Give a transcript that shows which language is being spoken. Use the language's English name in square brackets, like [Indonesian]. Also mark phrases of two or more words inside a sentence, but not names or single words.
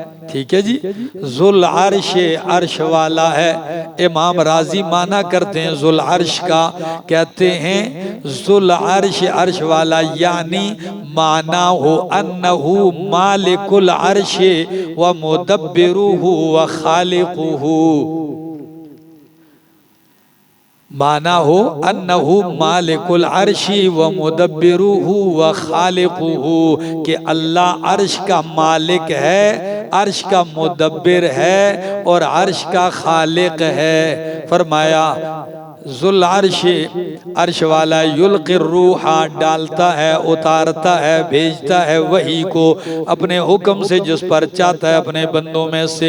[Urdu] ٹھیک ہے جی. [Arabic] ذو العرش, [Urdu] عرش والا ہے. امام رازی معنی کرتے ہیں [Arabic] ذو العرش [Urdu] کا، کہتے ہیں [Arabic] ذو العرش, [Urdu] عرش والا، یعنی [Arabic] معناه أنه مالك العرش ومدبره وخالقه. معناه أنه مالك العرش ومدبره وخالقه, [Urdu] کہ اللہ عرش کا مالک ہے، عرش کا مدبر ہے اور عرش کا خالق ہے. فرمایا [Arabic] ذو العرش, [Urdu] عرش والا, [Arabic] يلقي الروح, [Urdu] ڈالتا ہے اتارتا ہے بھیجتا ہے وحی کو اپنے حکم سے، جس پر چاہتا ہے اپنے بندوں میں سے.